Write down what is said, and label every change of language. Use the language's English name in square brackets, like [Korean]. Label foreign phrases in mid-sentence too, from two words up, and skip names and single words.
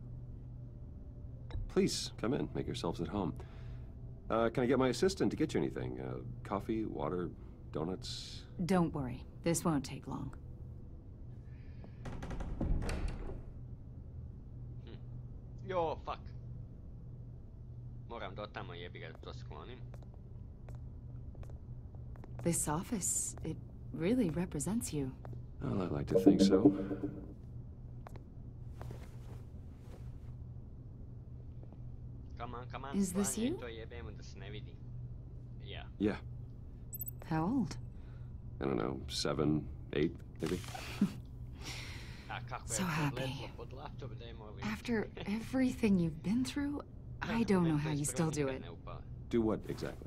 [English] Please, come in. Make yourselves at home. Can I get my assistant to get you anything? Coffee, water, donuts? Don't worry. This won't take long. Jo, fuck. [Serbian] Moram do tamo, jebi ga, to sklonim. [English] This office, it really represents you. Well, I'd like to think so. Come on. Is this you? [Serbian] To jebemo da se ne vidi. [English] Yeah. Yeah. How old? I don't know, 7, 8, maybe? So happy. After everything you've been through, I don't know how you still do it. Do what, exactly?